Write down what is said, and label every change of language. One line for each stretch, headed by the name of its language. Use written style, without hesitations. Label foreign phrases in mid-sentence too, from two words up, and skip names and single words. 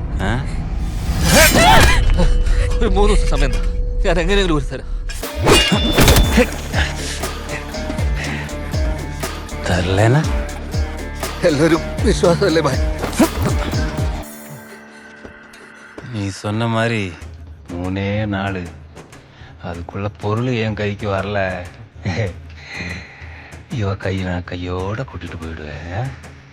Malayalam: ഒരു 3 ദിവസം സമയം ഞാൻ എങ്ങനെയെങ്കിലും ഒരു തരാം.
Tamil: தரலனா
Malayalam: എല്ലാവരും വിശ്വാസമല്ലേ ഭായ്?
Tamil: நீ சொன்ன மாதிரி 3 நாள் அதுக்குள்ள பொருள் என் கைக்கு வரல, இவ கை நான் கையோட கூட்டிட்டு போயிடுவேன்.